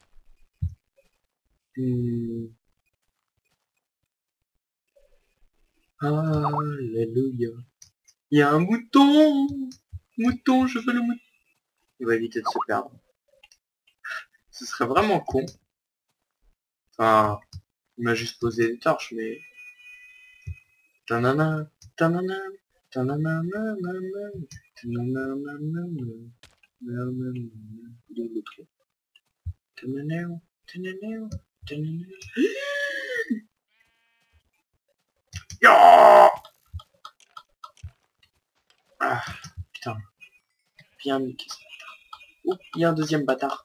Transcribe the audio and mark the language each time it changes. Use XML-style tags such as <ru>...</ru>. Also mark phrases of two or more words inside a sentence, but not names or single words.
<fr>Alléluia. Il y a un mouton. Mouton, je veux le mouton. Il va éviter de se perdre. Ce serait vraiment con. Enfin, il m'a juste posé des torches, mais... Tanana, tanana, tanana, nanana, tanana, nanana, nanana. Où est le trou? Tanana, tanana, tanana. Yo! Ah, putain. Bien niqué ce bâtard. Oh, il y a un deuxième bâtard.</fr>